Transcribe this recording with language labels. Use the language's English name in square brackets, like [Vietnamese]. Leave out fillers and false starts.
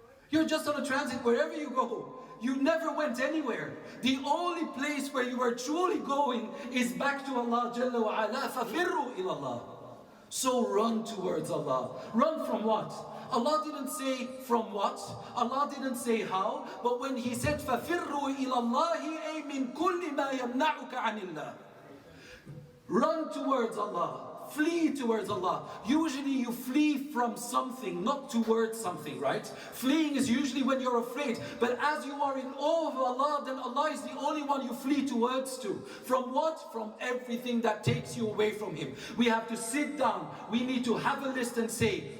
[English] You're just on a transit wherever you go. You never went anywhere. The only place where you are truly going is back to Allah Jalla wa Ala. [Arabic] فَفِرُّوا إِلَى اللَّهِ. [English] So run towards Allah. Run from what? Allah didn't say from what. Allah didn't say how. But when He said [Arabic] فَفِرُّوا إِلَى اللَّهِ أي مِنْ كُلِّ مَا يَمْنَعُكَ عَنِ اللَّهِ. [English] Run towards Allah. Flee towards Allah. Usually you flee from something, not towards something, right? Fleeing is usually when you're afraid. But as you are in awe of Allah, then Allah is the only one you flee towards to. From what? From everything that takes you away from Him. We have to sit down. We need to have a list and say,